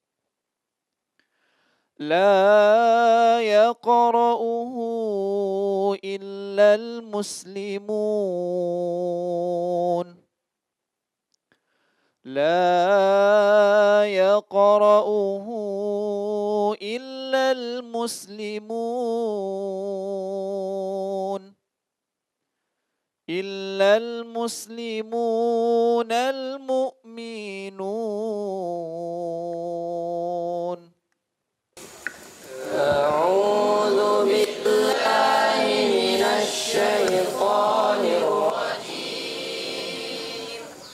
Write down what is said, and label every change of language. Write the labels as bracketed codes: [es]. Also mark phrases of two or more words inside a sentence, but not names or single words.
[ar] لا يقرؤه إلا المسلمون. لا يقرؤه إلا المسلمون. إلا المسلمون المؤمنون. أعوذ بالله من الشيطان الرجيم.